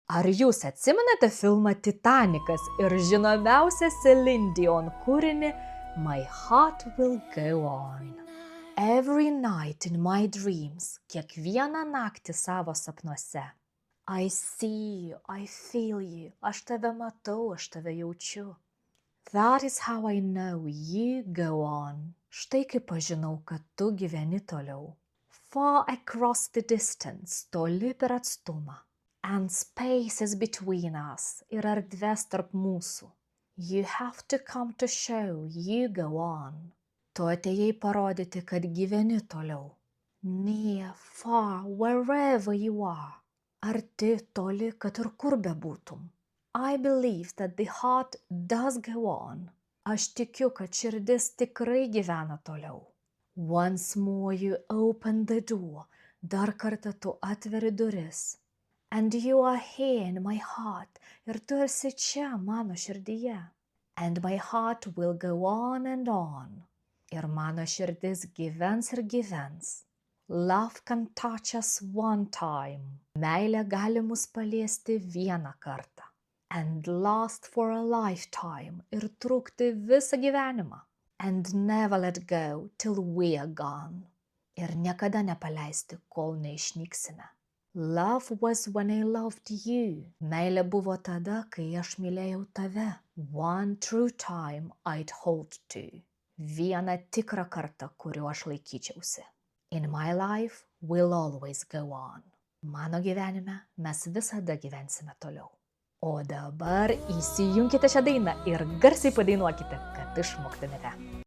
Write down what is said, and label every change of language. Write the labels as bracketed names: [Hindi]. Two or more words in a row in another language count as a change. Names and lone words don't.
[Lithuanian] Ar jūs atsimenate filmą Titanikas ir žinomiausią Celine Dion kūrinį My Heart Will Go On? [English] Every night in my dreams, [Lithuanian] kiekvieną naktį savo sapnuose. [English] I see you, I feel you, [Lithuanian] aš tave matau, aš tave jaučiu. [English] That is how I know you go on. [Lithuanian] Štai kaip aš žinau, kad tu gyveni toliau. [English] Far across the distance, [Lithuanian] toli per atstumą. [English] And spaces between us, [Lithuanian] ir erdvės tarp mūsų. [English] You have to come to show you go on. [Lithuanian] Tu atėjai parodyti, kad gyveni toliau. [English] Near, far, wherever you are. [Lithuanian] Arti, toli, kad ir kur bebūtum. [English] I believe that the heart does go on. [Lithuanian] Aš tikiu, kad širdis tikrai gyvena toliau. [English] Once more you open the door. [Lithuanian] Dar kartą tu atveri duris. [English] And you are here in my heart. [Lithuanian] Ir tu esi čia mano širdyje. [English] And my heart will go on and on. [Lithuanian] Ir mano širdis gyvens ir gyvens. [English] Love can touch us one time. [Lithuanian] Meilė gali mus paliesti vieną kartą. [English] And last for a lifetime. [Lithuanian] Ir trukti visą gyvenimą. [English] And never let go till we are gone. [Lithuanian] Ir niekada nepaleisti, kol neišnyksime. [English] Love was when I loved you. [Lithuanian] Meilė buvo tada, kai aš mylėjau tave. [English] One true time I'd hold to. [Lithuanian] Vieną tikrą kartą, kuriuo aš laikyčiausi. [English] In my life we'll always go on. [Lithuanian] Mano gyvenime mes visada gyvensime toliau. O dabar įsijunkite šią dainą ir garsiai padainuokite, kad išmoktumėte.